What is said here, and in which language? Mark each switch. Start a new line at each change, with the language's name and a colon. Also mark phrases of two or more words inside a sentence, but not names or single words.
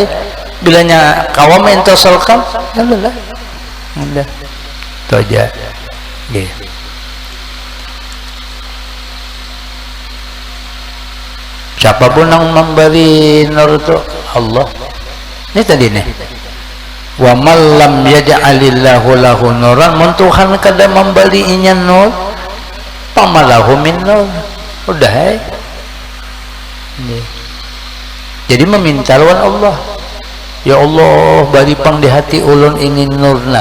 Banjar: Bilanya kawam intisolkan, alhamdulillah. Udah. Itu aja. Nggih. Siapapun yang memberi nur itu Allah. Ini tadi nih.
Arabic: ومن لم يجعل الله له نورا,
Banjar: mun Tuhan kada memberinya nur,
Arabic: فما له من نور.
Banjar: Udah ya. Jadi meminta lawan Allah. Ya Allah, bari pang di hati ulun ini nurna.